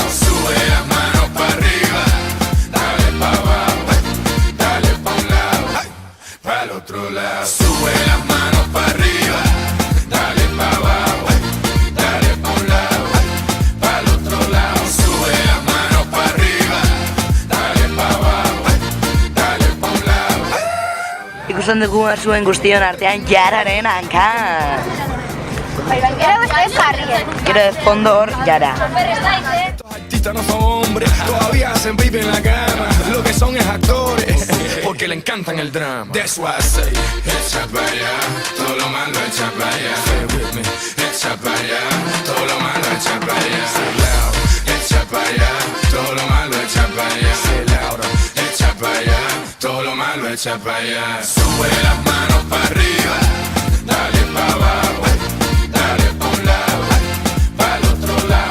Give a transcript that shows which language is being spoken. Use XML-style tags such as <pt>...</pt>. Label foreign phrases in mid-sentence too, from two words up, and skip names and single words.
<es>Sube las manos pa' arriba, dale pa' abajo, dale pa' un lado, pa' el otro lado. Sube las manos pa' arriba, dale pa' abajo, dale pa' un lado, pa' el otro lado. Sube las manos pa' arriba, dale pa' abajo, dale pa' un lado.</es> <eu>Ikusten dugu zuen guztion artean Jararen hanka. Gero</eu> <es>de fondo</es> <eu>hor Jara.</eu> <es>Estos artistas no son hombres, todavía hacen pipi en la cama. Lo que son es actores, porque le encantan el drama.</es> <en>That's why I say,</en> <es>echa pa' allá, todo lo malo echa pa' allá. Echa pa' allá, todo lo malo echa pa' allá. Echa pa' allá, todo lo malo echa pa' allá. Echa pa' allá, todo lo malo echa pa' allá. Sube las manos pa' arriba, dale pa' abajo, dale pa' un lado, pa' el otro lado.</es>